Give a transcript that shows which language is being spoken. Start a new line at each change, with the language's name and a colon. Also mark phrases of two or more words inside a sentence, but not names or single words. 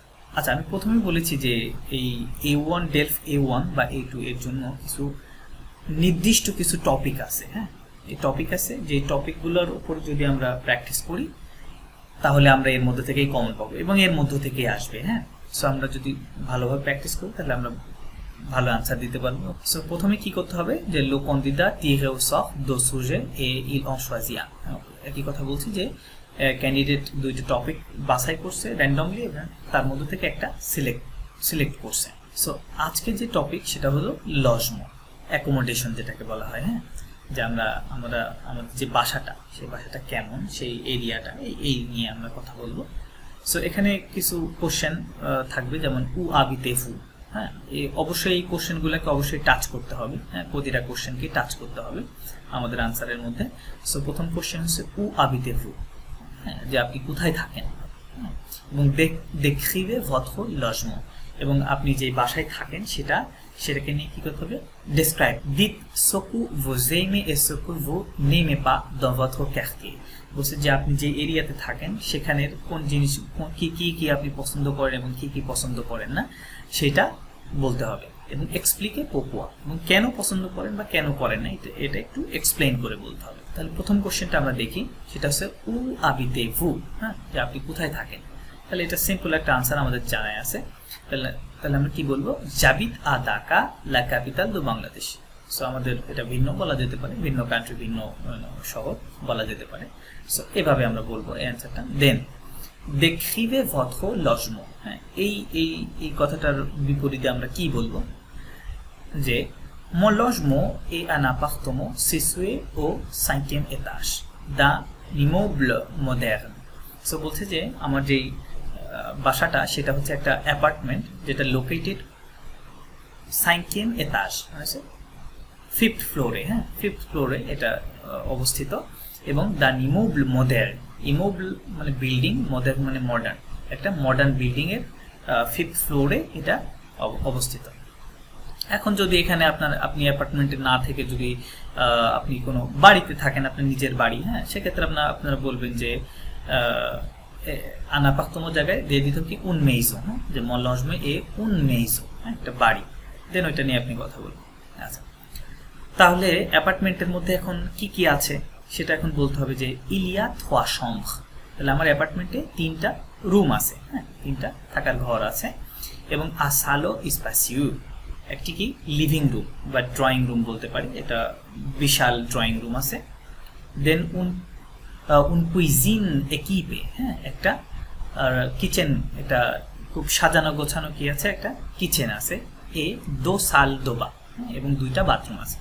Bangla: আচ্ছা, আমি প্রথমেই বলেছি যে এই A1 ডেলফ A1 বা A2 এর জন্য নির্দিষ্ট কিছু টপিক আছে। হ্যাঁ, এই টপিক আছে, যে টপিকগুলোর উপর যদি আমরা প্র্যাকটিস করি তাহলে আমরা এর মধ্যে থেকেই কমন পাবো এবং এর মধ্য থেকেই আসবে। হ্যাঁ, সো আমরা যদি ভালোভাবে প্র্যাকটিস করি তাহলে আমরা ভালো আনসার দিতে পারবো। সো প্রথমে কি করতে হবে যে
French: le candidat tire au sort deux sujets et il en choisit un।
Bangla: একই কথা বলছি যে ক্যান্ডিডেট দুইটা টপিক বাছাই করছে র্যান্ডমলি এবং তার মধ্যে থেকে একটা সিলেক্ট করছে। সো আজকে যে টপিক সেটা হলো লজমো, অ্যাকোমোডেশন যেটাকে বলা হয়। হ্যাঁ, যে আমরা আমাদের যে বাসাটা, সেই বাসাটা কেমন, সেই এরিয়াটা, এই নিয়ে আমরা কথা বলবো। সো এখানে কিছু কোশ্চেন থাকবে, যেমন
French: Où habitez-vous.
Bangla: হ্যাঁ, অবশ্যই এই কোশ্চেনগুলোকে অবশ্যই টাচ করতে হবে। হ্যাঁ, প্রতিটা কোশ্চেনকে টাচ করতে হবে আমাদের আনসারের মধ্যে। সো প্রথম কোশ্চেন হচ্ছে
French: Où habitez-vous,
Bangla: হ্যাঁ, যে আপনি কোথায় থাকেন, এবং
French: décrivez votre logement,
Bangla: এবং আপনি যে বাসায় থাকেন সেটাকে নিয়ে কি করতে হবে, ডেসক্রাইব,
French: dites ce que vous aimez et ce que vous n'aimez pas dans votre quartier।
Bangla: বলছে যে আপনি যে এরিয়াতে থাকেন সেখানের কোন জিনিস কি আপনি পছন্দ করেন এবং কি পছন্দ করেন না সেটা বলতে হবে, এবং
French: explique pourquoi,
Bangla: এবং কেন পছন্দ করেন বা কেন করেন না এটা একটু এক্সপ্লেইন করে বলতে হবে। তাহলে প্রথম কোশ্চেনটা আমরা দেখি, সেটা হচ্ছে
French: Où habitez-vous,
Bangla: হ্যাঁ, যে আপনি কোথায় থাকেন। তাহলে এটা সিম্পল একটা আনসার আমাদের জানাই আছে। তাহলে আমরা কি বলবো,
French: j'habite à Dhaka, la capitale de Bangladesh।
Bangla: সো আমাদের এটা ভিন্ন বলা যেতে পারে, ভিন্ন কান্ট্রি, ভিন্ন শহর বলা যেতে পারে। সো এভাবে আমরা বলবো এই অ্যান্সারটা। দেন
French: décrivez votre logement।
Bangla: হ্যাঁ, এই কথাটার বিপরীতে আমরা কি বলবো, যে
French: mon logement est un appartement situé au 5e étage d'un immeuble moderne।
Bangla: সো বলছে যে আমার যেই বাসাটা সেটা হচ্ছে একটা অ্যাপার্টমেন্ট যেটা লোকেটেড
French: 5e étage,
Bangla: মানে 5th ফ্লোরে। হ্যাঁ, 5th ফ্লোরে এটা অবস্থিত, এবং দ্য
French: immeuble moderne,
Bangla: ইমোবল মানে বিল্ডিং, মডার্ন মানে মডার্ন, একটা মডার্ন বিল্ডিং এর 5th ফ্লোরে এটা অবস্থিত। এখন যদি এখানে আপনি অ্যাপার্টমেন্টে না থেকে যদি আপনি কোনো বাড়িতে থাকেন, আপনার নিজের বাড়ি, হ্যাঁ, সেক্ষেত্রে আপনারা বলবেন যে
French: un appartement
Bangla: জায়গায় দিয়ে দিত কি
French: un maison,
Bangla: হ্যাঁ, যে
French: mon logement est un maison,
Bangla: হ্যাঁ, একটা বাড়ি। দেন ওইটা নিয়ে আপনি কথা বলবেন। আচ্ছা, তাহলে অ্যাপার্টমেন্টের মধ্যে এখন কি আছে সেটা এখন বলতে হবে যে
French: il y a 3 chambres।
Bangla: তাহলে আমার অ্যাপার্টমেন্টে 3টা রুম আছে, হ্যাঁ, 3টা থাকার ঘর আছে, এবং
French: un salon spacieux,
Bangla: একটি কি লিভিং রুম বা ড্রয়িং রুম বলতে পারি, এটা বিশাল ড্রয়িং রুম আছে। দেন
French: une cuisine équipée,
Bangla: হ্যাঁ একটা কিচেন, এটা খুব সাজানো গোছানো কি আছে, একটা কিচেন আছে।
French: et deux salles de bain,
Bangla: এবং দুইটা বাথরুম আছে।